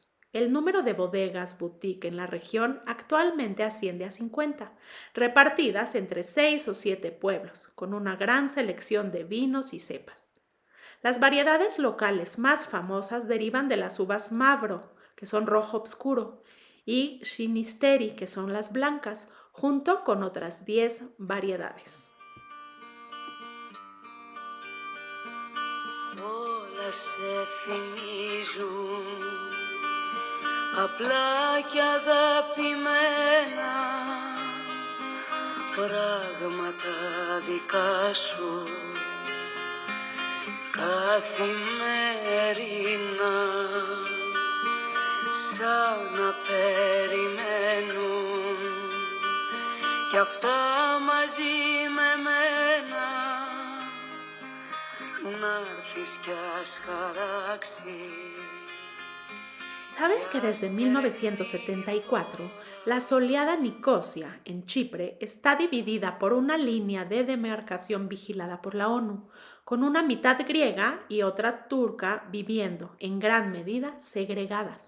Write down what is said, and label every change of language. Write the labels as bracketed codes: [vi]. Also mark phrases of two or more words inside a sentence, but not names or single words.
[es] El número de bodegas boutique en la región actualmente asciende a 50, repartidas entre 6 o 7 pueblos, con una gran selección de vinos y cepas. Las variedades locales más famosas derivan de las uvas Mavro, que son rojo oscuro, y Shinisteri, que son las blancas, junto con otras 10 variedades. [el] Όλα σε θυμίζουν απλά και αγαπημένα πράγματα δικά σου καθημερινά σαν να περιμένουν κι αυτά μαζί με μένα να έρθεις κι ας χαράξει. [es] ¿Sabes que desde 1974 la soleada Nicosia, en Chipre, está dividida por una línea de demarcación vigilada por la ONU, con una mitad griega y otra turca viviendo, en gran medida, segregadas?